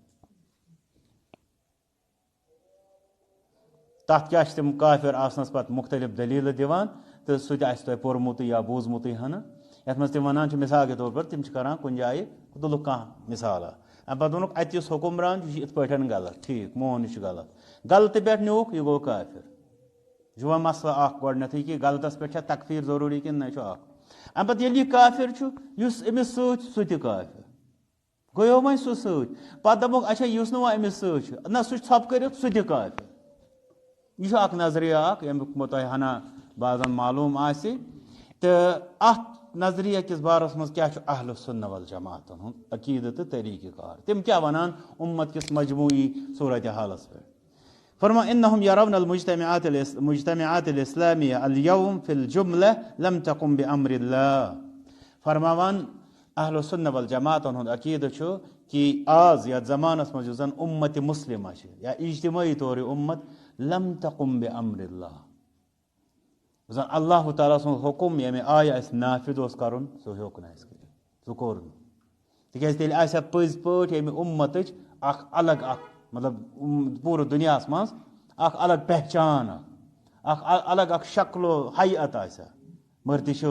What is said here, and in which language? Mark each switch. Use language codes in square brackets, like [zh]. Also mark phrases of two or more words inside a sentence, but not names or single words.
[ks] تتھ کیٛاہ چھِ تِم کافر آسنس پتہٕ مختلف دٔلیٖلہٕ دِوان تہٕ سُہ تہِ آسہِ تۄہہِ پوٚرمُتٕے یا بوٗزمُتٕے ہنہٕ یتھ منٛز تِم ونان چھِ [ur] مثال کے طور پر [ks] تِم چھِ کران کُنہِ جایہِ تُلُکھ کانٛہہ مثالا امہِ پتہٕ ووٚنُکھ اتہِ یُس حُکُمران چھُ یہِ چھُ یِتھ پٲٹھۍ غلط ٹھیٖک مون یہِ چھُ غلط غلطہٕ پٮ۪ٹھ نیوٗکھ یہِ گوٚو کافر یہِ چھُ وۄنۍ مسلہٕ اکھ گۄڈنیتھٕے کہِ غلطس پٮ۪ٹھ چھا تکفیٖر ضروٗری کِنہٕ نہ یہِ چھُ اکھ امہِ پتہٕ ییٚلہِ یہِ کافر چھُ یُس أمِس سۭتۍ سُہ تہِ کافر گوٚو وۄنۍ سُہ سۭتۍ پتہٕ دپوکھ اچھا یُس نہٕ وۄنۍ أمِس سۭتۍ چھُ نہ سُہ چھُ ژھۄپہٕ کٔرِتھ سُہ تہِ کافر یہِ چھُ اکھ نظریہ اکھ ییٚمیُک تۄہہِ ہنا بعضن معلوٗم آسہِ تہٕ اتھ نظریہ کِس بارس منٛز کیٛاہ چھُ اہلُ سُنہ والجماعتن ہُنٛد عقیٖدٕ تہٕ طریٖقہٕ کار تِم کیٛاہ ونان اُمت کِس مجموعی صوٗرتِ حالس پٮ۪ٹھ فرما [ar] انہم یرون المجتمعات الاسلامیہ اليوم فی الجملہ لم تقم بامر اللہ [ks] فرماوان اہلُ سُنہ والجماعتن ہُنٛد عقیٖدٕ چھُ کہ آز یتھ زمانس منٛز یُس زن اُمتِ مُسلمہ چھِ یا اجتمٲعی طور یہِ اُمت [ar] لم تقم بامر اللہ [ks] یُس زن اللہ تعالیٰ سُنٛد حُکم ییٚمہِ آیہِ اسہِ نافِد اوس کرُن سُہ ہیوٚک نہٕ اسہِ کٔرِتھ سُہ کوٚر نہٕ تِکیٛازِ تیٚلہِ آسہِ ہا پٔزۍ پٲٹھۍ ییٚمہِ اُمتٕچ اکھ الگ اکھ مطلب پوٗرٕ دُنیاہس منٛز اکھ الگ پہچان اکھ الگ اکھ شکل و حیت آسہِ ہا مگر تہِ چھِو